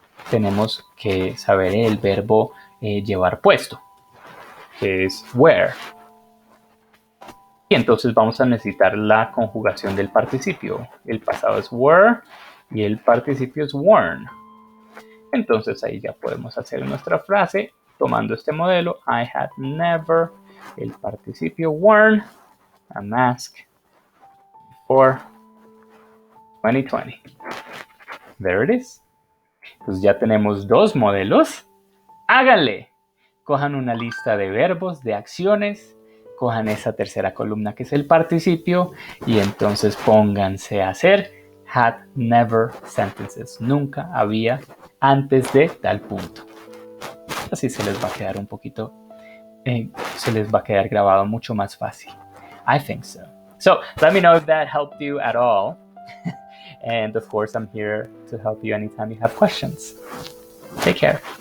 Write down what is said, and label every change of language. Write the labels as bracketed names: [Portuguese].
[Spanish] Tenemos que saber el verbo llevar puesto, que es wear. Y entonces vamos a necesitar la conjugación del participio. El pasado es were y el participio es worn. Entonces ahí ya podemos hacer nuestra frase tomando este modelo. [English] I had never, [Spanish] el participio [English] worn, a mask for 2020. There it is. [Spanish] Entonces ya tenemos dos modelos. ¡Háganle! Cojan una lista de verbos, de acciones, cojan esa tercera columna que es el participio y entonces pónganse a hacer [English] had never sentences. [Spanish] Nunca había antes de tal punto. Así se les va a quedar un poquito, se les va a quedar grabado mucho más fácil. [English] I think so. So let me know if that helped you at all. And of course, I'm here to help you anytime you have questions. Take care.